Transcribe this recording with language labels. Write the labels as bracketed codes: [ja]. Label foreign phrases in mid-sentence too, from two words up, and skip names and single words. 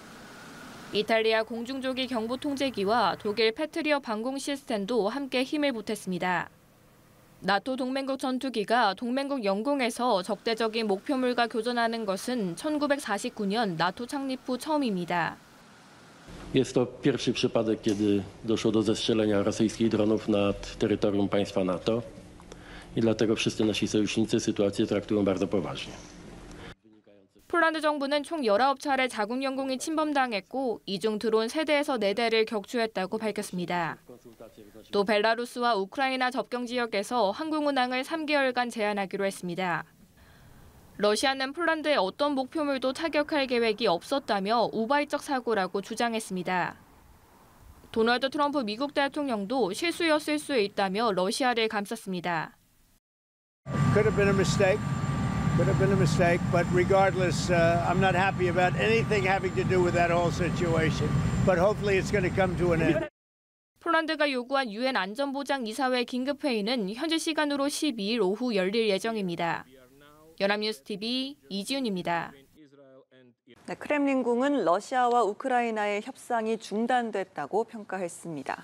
[ko] 이탈리아 공중조기 경보 통제기와 독일 패트리어 방공 시스템도 함께 힘을 보탰습니다. 나토 동맹국 전투기가 동맹국 영공에서 적대적인 목표물과 교전하는 것은 1949년 나토 창립 후 처음입니다. [pl] Jest to pierwszy przypadek, kiedy doszło do zestrzelenia rosyjskich dronów nad terytorium państwa NATO i dlatego wszyscy nasi sojusznicy sytuację traktują bardzo poważnie. [ko] 폴란드 정부는 총 19차례 자국 영공이 침범당했고 이 중 드론 3대에서 4대를 격추했다고 밝혔습니다. 또 벨라루스와 우크라이나 접경 지역에서 항공 운항을 3개월간 제한하기로 했습니다. 러시아는 폴란드의 어떤 목표물도 타격할 계획이 없었다며 우발적 사고라고 주장했습니다. 도널드 트럼프 미국 대통령도 실수였을 수 있다며 러시아를 감쌌습니다. [en] Could have been a mistake. Could have been a mistake, but regardless, I'm not happy about anything having to do with that whole situation. But hopefully it's going to come to an end. [ko] 폴란드가 요구한 유엔 안전보장이사회 긴급회의는 현지 시간으로 12일 오후 열릴 예정입니다. 연합뉴스TV 이지윤입니다. 네, 크렘린궁은 러시아와 우크라이나의 협상이 중단됐다고 평가했습니다.